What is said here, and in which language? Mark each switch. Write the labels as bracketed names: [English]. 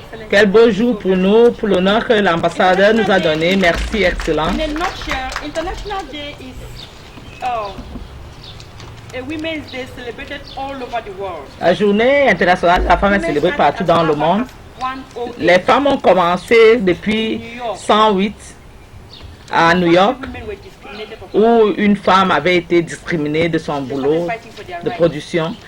[French] Quel beau jour pour nous, pour l'honneur que l'ambassadeur nous a donné. Merci, Excellence. [English] International Day is a Women's Day celebrated all over the world. [French] La journée internationale de la femme est célébrée partout dans le monde. Les femmes ont commencé depuis 108 à New York, où une femme avait été discriminée de son boulot de production.